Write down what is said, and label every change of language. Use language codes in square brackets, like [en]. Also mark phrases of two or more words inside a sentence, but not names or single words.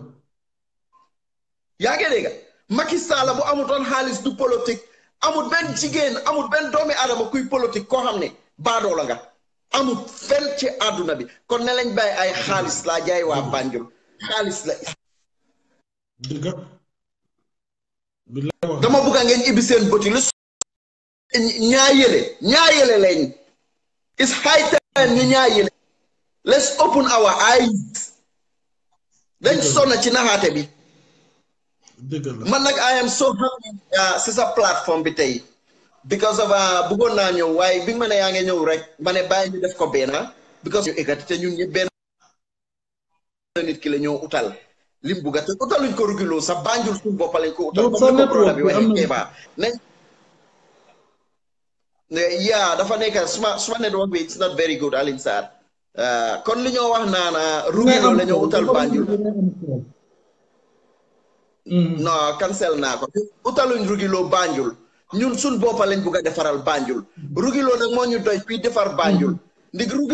[wo] yaa ngi dégg Macky Sall bu amutoon xaalis du politique amul benn jigéen amul benn doomi aadama kuy politique koo xam ne baadoo la nga amul fenn ci àdduna bi kon ne lañ bàyyi ay xaalis laa jaay waa Banjul xaalis la. dëgg dama bëgg ngeen ibbi seen bëti lu ñaa yële lañ. [en] It's high time [wo] ñu ñaa yële. [en] Let's open our eyes. [wo] dañ sonna ci naxaate bi. man nag [en] I am so happy [wo] si sa plateforme bi tey. because of bëggoon naa ñëw waaye bi nga ma ne yaa ngi ñëw rek ma ne bàyyi ñu def ko benn because ñu ekkati te ñun ñëpp benn nit ki la ñoo utal lim bugga te utaluñ ko Rugi Lo sa Banjul suñ boppa lañ ko utal comme ni ko problème bi waxee Kéba nañ yaa dafa nekk suma network bi [en] it's not very good [wo] Alioune Sarr kon li ñoo wax naan Rugi Lo la ñoo utal Banjul non cancel naa ko utaluñ Rugi Lo Banjul ñun suñ boppa lañ bugg a defaral Banjul Rugi Lo nag moo ñu doy fii defar Banjul ndig Rugi